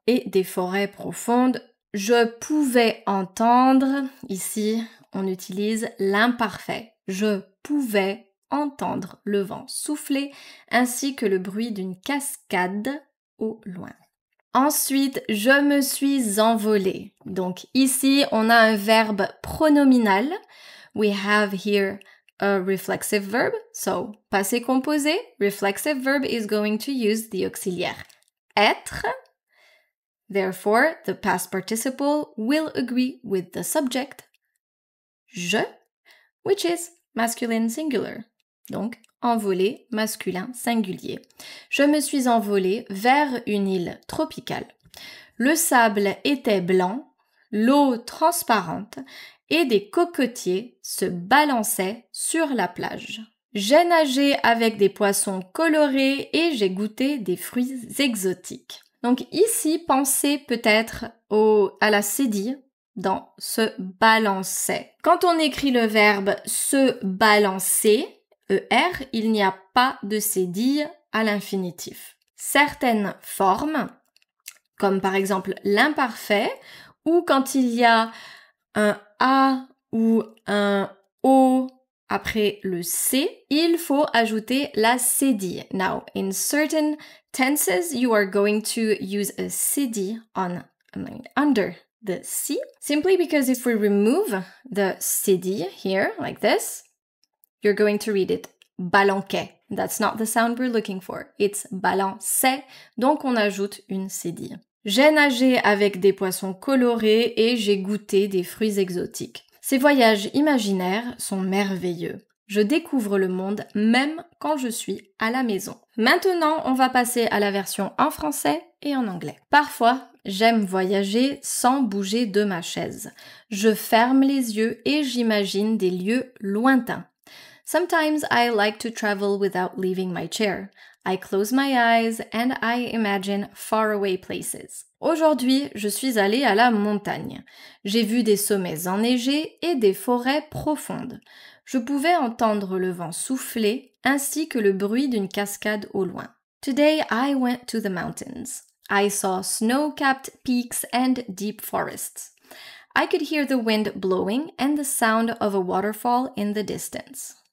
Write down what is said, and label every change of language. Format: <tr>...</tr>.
<fr>Et des forêts profondes, je pouvais entendre, ici on utilise l'imparfait. Je pouvais entendre le vent souffler ainsi que le bruit d'une cascade au loin. Ensuite, je me suis envolée. Donc ici, on a un verbe pronominal.</fr> <en>We have here a reflexive verb. So, passé composé, reflexive verb is going to use the auxiliaire être. Therefore, the past participle will agree with the subject, je, which is masculine singular.</en> <fr>Donc, envolé, masculin singulier. Je me suis envolée vers une île tropicale. Le sable était blanc, l'eau transparente et des cocotiers se balançaient sur la plage. J'ai nagé avec des poissons colorés et j'ai goûté des fruits exotiques. Donc ici, pensez peut-être à la cédille dans se balançait. Quand on écrit le verbe se balancer, ER, il n'y a pas de cédille à l'infinitif. Certaines formes, comme par exemple l'imparfait, ou quand il y a un A ou un O après le C, il faut ajouter la cédille.</fr> <en>Now, in certain tenses, you are going to use a cédille under the C, simply because if we remove the cédille here, like this, you're going to read it balanquait. That's not the sound we're looking for. It's</en> <fr>balançait, donc on ajoute une cédille. J'ai nagé avec des poissons colorés et j'ai goûté des fruits exotiques. Ces voyages imaginaires sont merveilleux. Je découvre le monde même quand je suis à la maison. Maintenant, on va passer à la version en français et en anglais. Parfois, j'aime voyager sans bouger de ma chaise. Je ferme les yeux et j'imagine des lieux lointains.</fr> <en>Sometimes I like to travel without leaving my chair. I close my eyes and I imagine faraway places.</en> <fr>Aujourd'hui, je suis allée à la montagne. J'ai vu des sommets enneigés et des forêts profondes. Je pouvais entendre le vent souffler ainsi que le bruit d'une cascade au loin.</fr> <en>Today I went to the mountains. I saw snow-capped peaks and deep forests. I could hear the wind blowing and the sound of a waterfall in the distance.</en>